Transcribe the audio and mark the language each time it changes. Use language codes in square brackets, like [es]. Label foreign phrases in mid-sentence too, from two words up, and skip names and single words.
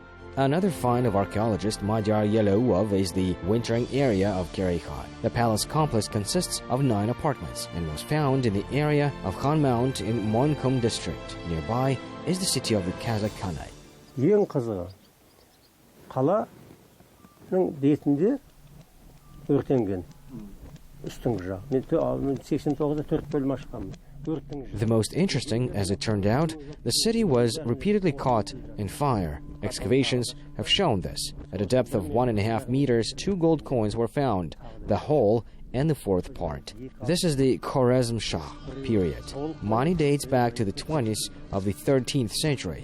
[en] Another find of archaeologist Madhyar Yelauov is the wintering area of Keray Khan. The palace complex consists of 9 apartments and was found in the area of Khan Mount in Monkum district. Nearby is the city of the Kazakh Khanate. [kk] Ең қызығы қаланың бетінде өртенген үстіңгі жақ. Мен 89-да 4 бөлім ашқанмын. [en] The most interesting, as it turned out, the city was repeatedly caught in fire. Excavations have shown this. At a depth of 1.5 meters, 2 gold coins were found, the whole and the 4th part. This is the Khwarezm Shah period. Money dates back to the 20s of the 13th century.